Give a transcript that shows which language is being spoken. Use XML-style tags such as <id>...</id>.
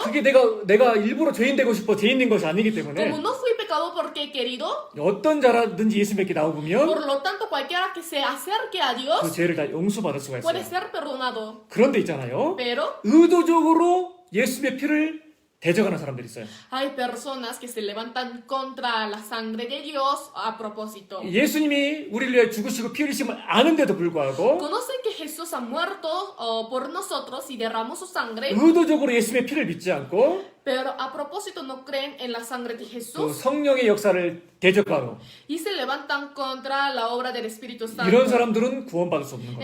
<ko>그게 내가 일부러 죄인 되고 싶어 죄인 된 것이 아니기 때문에</ko> <es>como no fui pecado porque he querido,</es> <ko>어떤 자라든지 예수님께 나오면</ko> <es>por lo tanto cualquiera que se acerque a</es> <ko>그</ko> <es>Dios</es> <ko>죄를 다 용서받을 수가</ko> <es>puede</es> <ko>있어요.</ko> <es>ser perdonado.</es> <ko>그런데 있잖아요.</ko> <es>Pero</es> <ko>의도적으로 예수님의 피를 대적하는 사람들이 있어요.</ko> <es>hay personas que se levantan contra la sangre de Dios a propósito.</es> <ko>예수님이 우리를 위해 죽으시고 피 흘리심을 아는데도 불구하고</ko> <es>Conocen que Jesús ha muerto por nosotros y derramó su sangre,</es> <ko>의도적으로 예수님의 피를 믿지 않고</ko> <es>pero a propósito no creen en la sangre de</es> <ko>그</ko> <es>Jesús</es> <ko>성령의 역사를 대적하러</ko> <es>y se levantan contra la obra del Espíritu</es> <ko>이런 사람들은 구원받을 수 없는 겁니다.</ko>